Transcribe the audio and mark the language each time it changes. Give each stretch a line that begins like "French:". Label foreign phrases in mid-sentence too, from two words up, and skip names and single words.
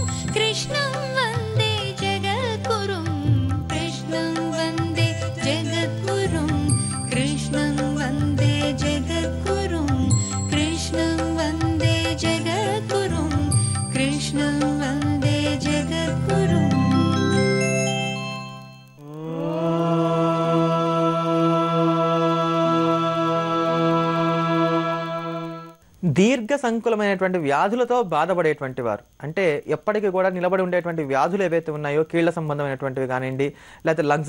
Sanskrit: कृष्णं वन्दे जगद्गुरुं कृष्णं वन्दे जगद्गुरुं कृष्णं वन्दे जगद्गुरुं कृष्णं वन्दे जगद्गुरुं कृष्णं वन्दे जगद्गुरुं
Telugu: దీర్ఘ సంకులమైనటువంటి వ్యాధులతో బాధపడేటువంటి వారు, అంటే ఎప్పటికీ కూడా నిలబడి ఉండేటువంటి వ్యాధులు ఏవైతే ఉన్నాయో, కీళ్ల సంబంధమైనటువంటివి కానివ్వండి, లేకపోతే లంగ్స్కి